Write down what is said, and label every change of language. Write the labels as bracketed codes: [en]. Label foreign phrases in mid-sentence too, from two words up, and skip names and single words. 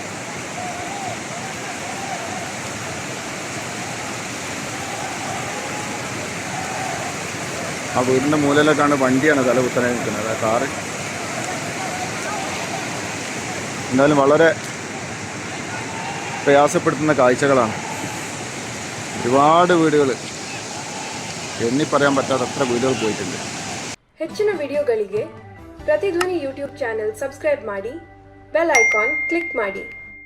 [ml] ആ വീടിൻ്റെ മൂലയിലേക്കാണ് വണ്ടിയാണ് തല കുത്തനെ നിൽക്കുന്നത്. ആ കാറ് എന്തായാലും വളരെ പ്രയാസപ്പെടുത്തുന്ന കാഴ്ചകളാണ്. ഒരുപാട് വീടുകൾ, എണ്ണി പറയാൻ പറ്റാത്ത അത്ര വീടുകൾ പോയിട്ടുണ്ട്. [kn] ಹೆಚ್ಚಿನ ವಿಡಿಯೋಗಳಿಗೆ ಪ್ರತಿಧ್ವನಿ ಯೂಟ್ಯೂಬ್ ಚಾನೆಲ್ ಸಬ್ಸ್ಕ್ರೈಬ್ ಮಾಡಿ, ಬೆಲ್ ಐಕಾನ್ ಕ್ಲಿಕ್ ಮಾಡಿ.